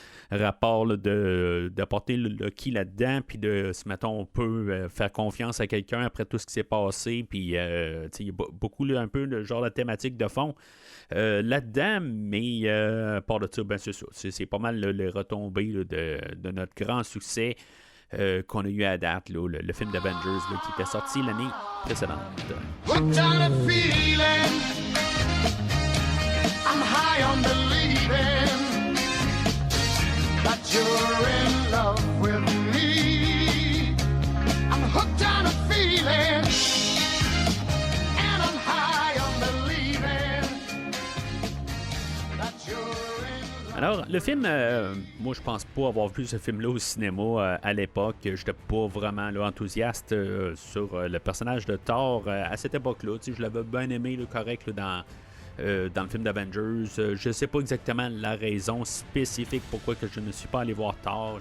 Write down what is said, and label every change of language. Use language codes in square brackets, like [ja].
[fr] Rapport là, d'apporter Loki là-dedans, puis de si mettons on peut faire confiance à quelqu'un après tout ce qui s'est passé, puis il y a beaucoup là, un peu le genre de thématique de fond là-dedans, mais part de ça, c'est ça. C'est pas mal là, les retombées là, de notre grand succès qu'on a eu à date, là, le film d'Avengers là, qui était sorti l'année précédente. [en] What kind of feeling? I'm high on believing that you're in love with me. I'm hooked on a feeling, and I'm high on believing that you're in love. [fr] Alors, le film, moi je pense pas avoir vu ce film-là au cinéma à l'époque. J'étais pas vraiment là, enthousiaste sur le personnage de Thor à cette époque-là. Je l'avais bien aimé, là, correct, là, dans le film d'Avengers. Je sais pas exactement la raison spécifique pourquoi que je ne suis pas allé voir Thor.